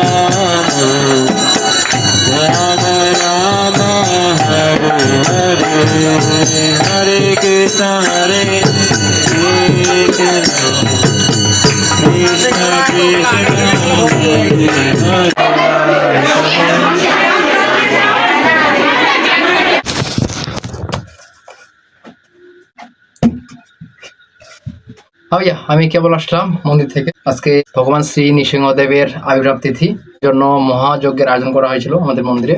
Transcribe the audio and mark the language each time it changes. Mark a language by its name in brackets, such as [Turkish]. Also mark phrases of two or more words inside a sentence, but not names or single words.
[Sanskrit] Rama Rama Hare Hare Hare Krishna Krishna Krishna Hare [Bangla] ভাইয়া, আমি কেবল আসলাম মন্দির থেকে। আজকে ভগবান শ্রী নৃসিংহদেবের আবির্ভাব তিথি জন্য মহাযজ্ঞের আয়োজন করা হয়েছিল আমাদের মন্দিরে।